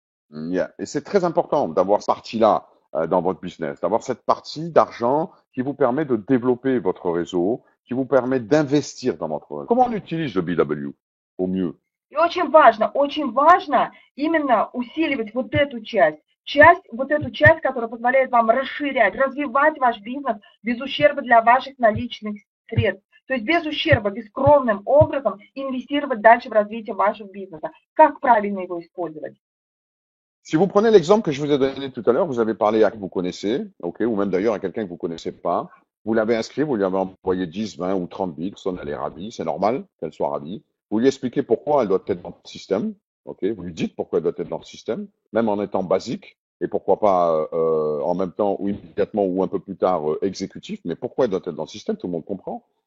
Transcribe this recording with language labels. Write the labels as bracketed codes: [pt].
[fr] Yeah. Et c'est très important d'avoir cette partie-là dans votre business, d'avoir cette partie d'argent qui vous permet de développer votre réseau, qui vous permet d'investir dans votre réseau. Comment on utilise le BW au mieux? [ru] И очень важно именно усиливать вот эту вот эту часть, которая позволяет вам расширять, развивать ваш бизнес без ущерба для ваших наличных средств. То есть без ущерба, бескровным образом инвестировать дальше в развитие вашего бизнеса. Как правильно его использовать? [fr] Si vous prenez l'exemple que je vous ai donné tout à l'heure, vous avez parlé à quelqu'un que vous connaissez, ok, ou même d'ailleurs à quelqu'un que vous connaissez pas. Vous l'avez inscrit, vous lui avez envoyé 10, 20 ou 30 bits, personne elle est ravie, c'est normal qu'elle soit ravie. Vous lui expliquez pourquoi elle doit être dans le système, ok, vous lui dites pourquoi elle doit être dans le système, même en étant basique, et pourquoi pas en même temps ou immédiatement ou un peu plus tard exécutif, mais pourquoi elle doit être dans le système, tout le monde comprend.